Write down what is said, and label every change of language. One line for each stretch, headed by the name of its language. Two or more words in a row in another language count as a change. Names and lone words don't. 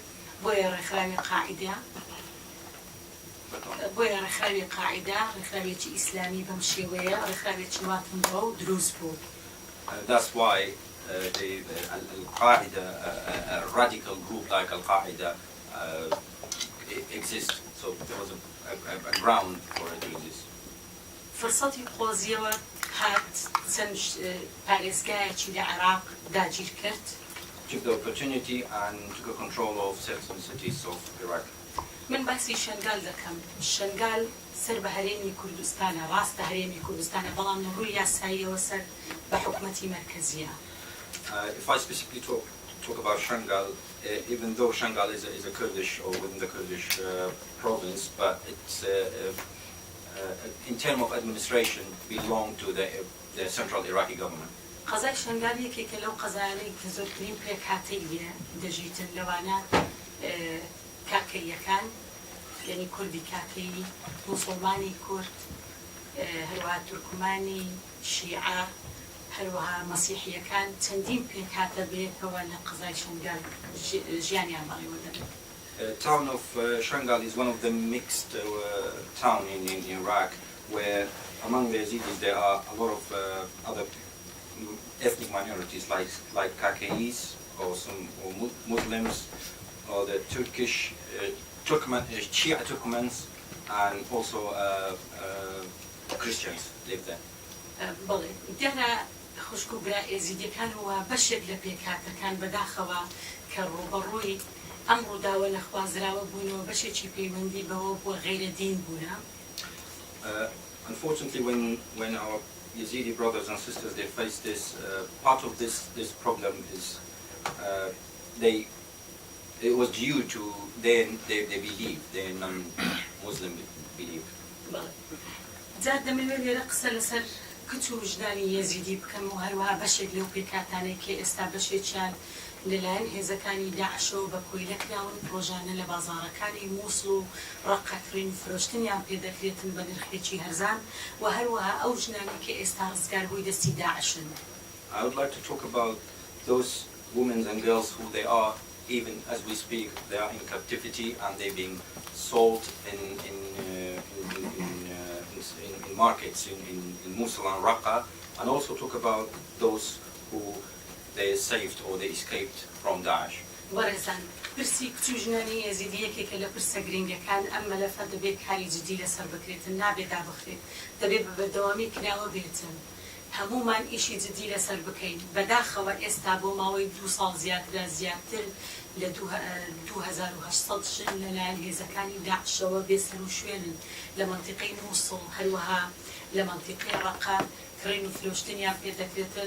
Central Kurdish: بۆیە ڕێکخراوی قاعیدە ڕێکخراوێکی ئیسلامی بەم شێوەیە ڕێکخراوێکی واتنەوە و دروست بوو.
English: That's why Al-Qaeda, a radical group like Al-Qaeda exists. So there was a ground for it to exist.
Central Kurdish: فرصەتی قۆزیەوە هات چەند پارێزگایەکی لە عێراق داگیر کرد.
English: Took the opportunity and took control of certain cities of Iraq.
Central Kurdish: من باسی شنگال دەکەم. شنگال سەر بە هەرێمی کوردستانە، ڕاستە هەرێمی کوردستانە، بەڵام لە ڕووی یاساییەوە سەر بە حکومەتی مەرکەزیە.
English: If I specifically talk about Shangal, even though Shangal is a Kurdish or within the Kurdish province, but it's in terms of administration belong to the central Iraqi government.
Central Kurdish: قەزای شنگال یەکێکە لەو قەزایانەی کە زۆرترین پێکهاتەی لێ دەژیتن لەوانە کاکەیەکان، یعنی کوردی کاکەیی، موسڵمانی کورد، هەروەها تورکمانی شیعە، هەروەها مەسیحیەکان چەندین پێکهاتە بێتەوە لە قەزای شنگال ژیانیان بەڕێوە دەبێت.
English: The town of Shangal is one of the mixed town in Iraq, where among the Yazidis there are a lot of other ethnic minorities like Kakais or Muslims or the Turkish Shia Turkmens, and also Christians live there.
Central Kurdish: بەڵێ دیارە خوشک و برا ئێزیدیەکانەوە بەشێک لە پێکهاتەکان بەداخەوە کە ڕوبەڕووی ئەم ڕووداوە لە خوازراوە بوونەوە بەشێکی پەیوەندی بەوە بووە غەیرە دین بوونە.
English: Unfortunately, when our Yazidi brothers and sisters they face this, part of this problem is it was due to their belief, their non-Muslim belief.
Central Kurdish: جار دەمەوێت لێرە قسە لەسەر کچ و وجدانی یەزیدی بکەم و هەروەها بەشێک لەو پێکهاتانەی کە ئێستا بەشێکیان لەلایەن هێزەکانی داعشەوە بە کۆی لەکراون ڕۆژانە لە بازاڕەکانی مووسڵ و ڕەقەکرین فرۆشتنیان پێدەکرێتن بە نرخێکی هەرزان و هەروەها ئەو ژنانی کە ئێستا ڕزگار بووی دەستی داعشن.
English: I would like to talk about those women and girls who they are, even as we speak, they are in captivity and they're being sold in markets in Mosul and Raqqa, and also talk about those who they saved or they escaped from Daesh.
Central Kurdish: وەرەزان پرسی کچ و ژنانی یەزیدی یەکێکە لە پرسە گرنگەکان ئەم مەلەفە دەبێت کاری جدی لەسەر بکرێتن، نابێت دابخرێت، دەبێت بەبەردەوامی کراوە بێتن. هەمومان ئیشی جدی لەسەر بکەین. بەداخەوە ئێستا بۆ ماوەی 2 ساڵ زیاتر لە 2800 ژن لەلایەن هێزەکانی داعشەوە بێسەر و شوێنن لە مەنتیقەی مووسڵ، هەروەها لە مەنتیقەی ڕەقا کڕین و فرۆشتنیان پێدەکرێتن.